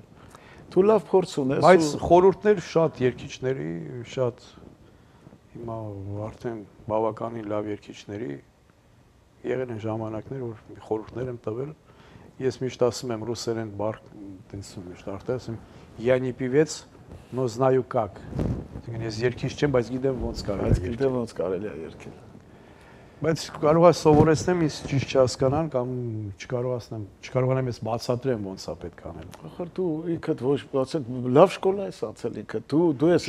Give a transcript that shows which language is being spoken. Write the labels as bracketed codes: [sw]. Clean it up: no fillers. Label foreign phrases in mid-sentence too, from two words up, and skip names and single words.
[hy] Դու լավ փորձ ունես։ Բայց խորհուրդներ շատ երգիչների, շատ հիմա արդեն բավականին լավ երգիչների եղել են ժամանակներ, որ խորհուրդներ եմ տվել։ Ես միշտ ասում եմ ռուսերեն բառ, տենց միշտ արտասեմ, [ru] я не певец, но знаю как։ [hy] Ես երգիչ չեմ, բայց գիտեմ ոնց կարելի է երգել։ Գիտեմ ոնց կարելի է երգել։ Բայց կարող է սովորեցնեմ, իսկ ճիշտ չհասկանան կամ չկարողանամ ես բացատրեմ ոնց է պետք անել։ Ախր դու ինքդ ոչ բացենք լավ շկոլա ես անցել ինքդ։ Դու ես